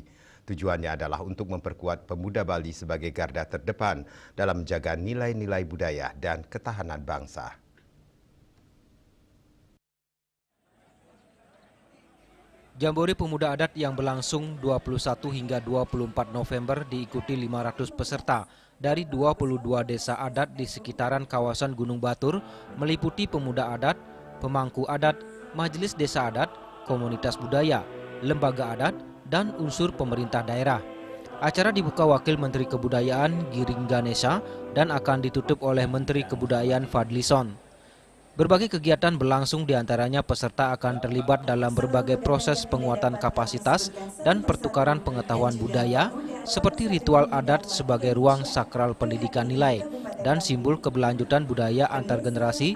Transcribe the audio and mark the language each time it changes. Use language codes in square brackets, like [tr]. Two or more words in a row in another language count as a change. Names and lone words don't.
[id] Tujuannya adalah untuk memperkuat pemuda Bali sebagai garda terdepan dalam menjaga nilai-nilai budaya dan ketahanan bangsa. Jambore Pemuda Adat yang berlangsung 21 hingga 24 November diikuti 500 peserta dari 22 desa adat di sekitaran kawasan Gunung Batur, meliputi pemuda adat, pemangku adat, majelis desa adat, komunitas budaya, lembaga adat, dan unsur pemerintah daerah. Acara dibuka Wakil Menteri Kebudayaan Giring Ganesha dan akan ditutup oleh Menteri Kebudayaan Fadlison. Berbagai kegiatan berlangsung, diantaranya peserta akan terlibat dalam berbagai proses penguatan kapasitas dan pertukaran pengetahuan budaya, seperti ritual adat sebagai ruang sakral pendidikan nilai dan simbol keberlanjutan budaya antar generasi.